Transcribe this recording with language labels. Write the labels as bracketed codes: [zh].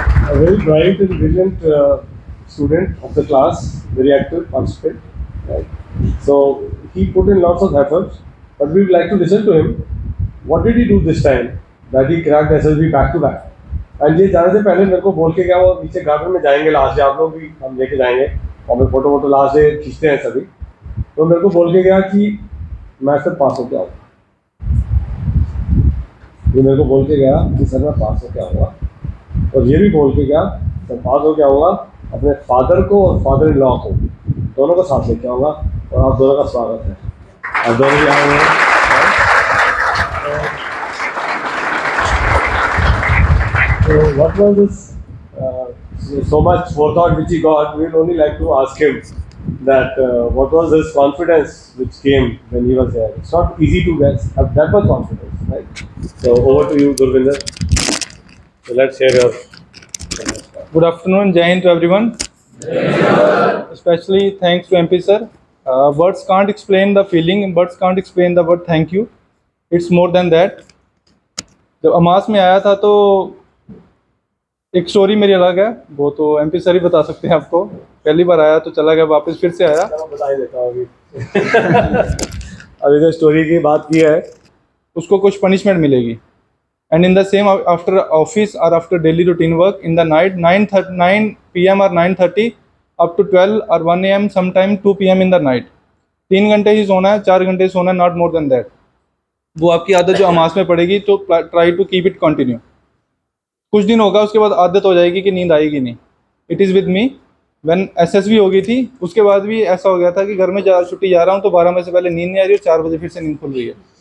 [en] A very bright and brilliant student of the class, very active participant. Right? So he put in lots of effort, but we would like to listen to him. What did he do this time that he cracked SSB back to back? [hi] And ये जाने से पहले मेरे को बोल के गया वो नीचे गार्डन में जाएंगे लास्ट डे, आप लोग भी हम लेके जाएंगे और मैं फोटो वोटो लास्ट डे खींचते हैं सभी। तो मेरे को बोल के गया कि मैं सर पास हो के आऊँगा, ये मेरे को बोल के गया कि सर मैं पास हो के आऊँगा, और ये भी बोल के गया सर पास हो के आऊँगा, अपने फादर को और फादर इन लॉ को दोनों को साथ लेके आऊँगा और आप दोनों का स्वागत है। आप दोनों भी आए हुए हैं। [en] So what was this so much forethought which he got? We will only like to ask him that what was his confidence which came when he was there. It's not easy to have that much confidence, right? So over to you, Gurvinder. So let's hear your. Good afternoon, Jai Hind to everyone. Especially thanks to MP sir. Words can't explain the feeling, words can't explain the word thank you. It's more than that. [hi] जब अमास में आया था तो एक story मेरी अलग है, वो तो MP सर ही बता सकते हैं आपको। पहली बार आया तो चला गया, वापस फिर से आया। बता ही देता हूँ अभी। अभी जो स्टोरी की बात की है उसको कुछ पनिशमेंट मिलेगी। [en] And in the same, after office or after daily routine work, in the night 9 p.m. or 9:30 up to 12 or 1 a.m. sometime 2 p.m. in the night, [hi] 3 घंटे ही सोना है, 4 घंटे सोना है, [en] Not more than that. [hi] वो आपकी आदत जो अमास में पड़ेगी, तो [en] Try to keep it continue. [hi] कुछ दिन होगा, उसके बाद आदत हो जाएगी कि नींद आएगी नहीं। [en] It is with me. [hi] When SSB हो गई थी उसके बाद भी ऐसा हो गया था कि घर में छुट्टी जा रहा हूँ तो 12 बजे से पहले नींद नहीं आ रही और 4 बजे फिर से नींद खुल रही है।